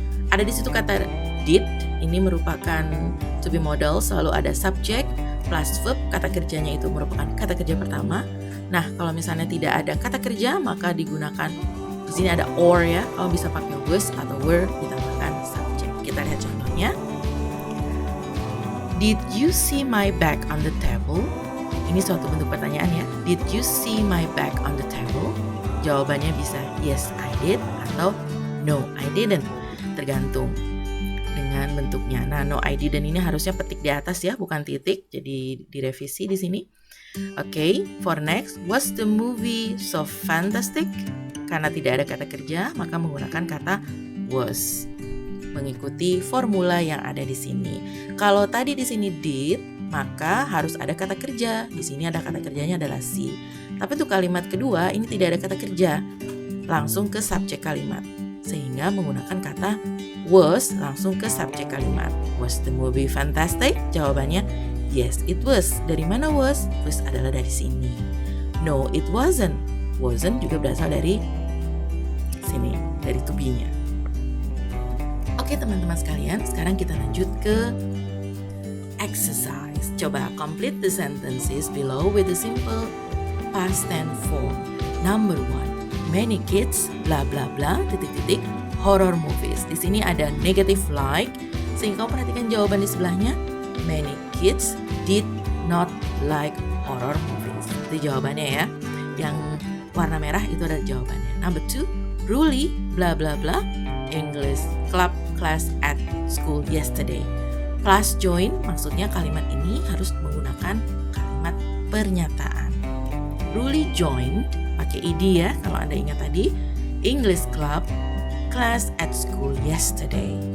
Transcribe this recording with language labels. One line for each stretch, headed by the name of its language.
Indonesian: Ada di situ kata did, ini merupakan to be modal, selalu ada subject plus verb, kata kerjanya itu merupakan kata kerja pertama. Nah, kalau misalnya tidak ada kata kerja, maka digunakan di sini ada or ya, kamu bisa pakai was atau were ditambahkan subject. Kita lihat contohnya.
English: Did you see my bag on the table?
Indonesian: Ini suatu bentuk pertanyaan ya.
English: Did you see my bag on the table?
Indonesian: Jawabannya bisa
English: yes I did
Indonesian: atau
English: no I didn't.
Indonesian: Tergantung dengan bentuknya. Nah,
English: no I didn't
Indonesian: ini harusnya petik di atas ya, bukan titik. Jadi direvisi di sini.
English: Oke, for next, was the movie so fantastic?
Indonesian: Karena tidak ada kata kerja, maka menggunakan kata was. Mengikuti formula yang ada di sini. Kalau tadi di sini did, maka harus ada kata kerja. Di sini ada kata kerjanya adalah see. Tapi untuk kalimat kedua ini tidak ada kata kerja. Langsung ke subjek kalimat. Sehingga menggunakan kata was langsung ke subjek kalimat.
English: Was the movie fantastic?
Indonesian: Jawabannya
English: yes, it was.
Indonesian: Dari mana
English: was? Was
Indonesian: adalah dari sini.
English: No, it wasn't.
Indonesian: Wasn't juga berasal dari sini, dari to be-nya. Oke teman-teman sekalian, sekarang kita lanjut ke exercise. Coba
English: complete the sentences below with the simple past tense form. Number 1, many kids bla bla bla
Indonesian: titik-titik
English: horror movies.
Indonesian: Di sini ada negative like, sehingga kamu perhatikan jawaban di sebelahnya.
English: Many kids did not like horror movies.
Indonesian: Itu jawabannya ya. Yang warna merah itu adalah jawabannya.
English: Number 2, Ruli bla bla bla English club class at school yesterday.
Indonesian: Plus join, maksudnya kalimat ini harus menggunakan kalimat pernyataan.
English: Ruli joined,
Indonesian: pakai ed ya kalau Anda ingat tadi,
English: English club class at school yesterday.